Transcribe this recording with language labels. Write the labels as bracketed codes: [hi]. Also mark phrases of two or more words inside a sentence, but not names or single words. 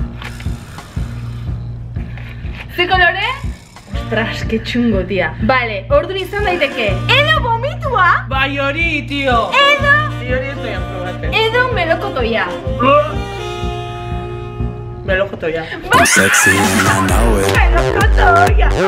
[eu] Ze kolore? [es] Ostras, que txungo, tia. [eu] Vale, orduan izan daiteke. Edo vomitua? Bai hori, tio. Edo? Bai hori ez doian probatzen. Edo melokotoia. Melokotoia. [en] Sexy and I know it. [eu] Melokotoia.